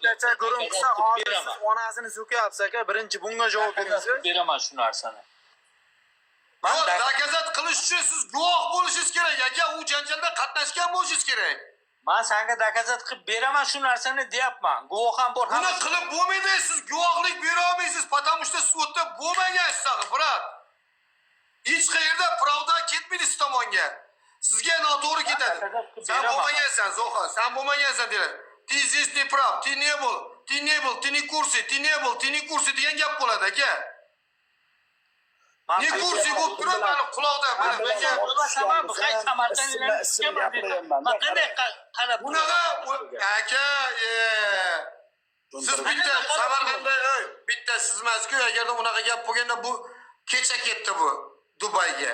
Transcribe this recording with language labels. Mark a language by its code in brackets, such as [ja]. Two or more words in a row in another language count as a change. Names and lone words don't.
[uz] shungacha guruhsa hozir siz onasini so'kyapsiz aka. Birinchi bunga javob berasiz. Beraman shu narsani. Yo'q, zakazat qilish uchun siz guvoh bo'lishingiz kerak aka. U janjalda qatnashgan bo'lishingiz kerak. Men senga zakazat qilib beraman shu narsani deyapman. Guvoh ham bor. Buni qilib bo'lmaydi, siz guvohlik bera olmaysiz, [ru] потому что [uz] siz o'tda bo'lmagansiz, brat. Hech qayerda pravda ketmaydi siz tomonga. Sizga noto'g'ri ketadi. Sen bo'lmagansan, Zoha, sen bo'lmagansan deydi. [ru] Ты здесь не прав, ты не был, ты не курсе, ты не был, ты не курсе [uz] degan gap bo'ladi aka. Ne kursi bo'lib turib, meni quloqda mana menga Tamam, bu qaysi Samarqandliklarni men qanday qarab bunaqa aka, siz bitta Samarqandda bitta siz emas-ku, agarda unaqa gap bo'lganda bu kecha ketdi bu Dubayga.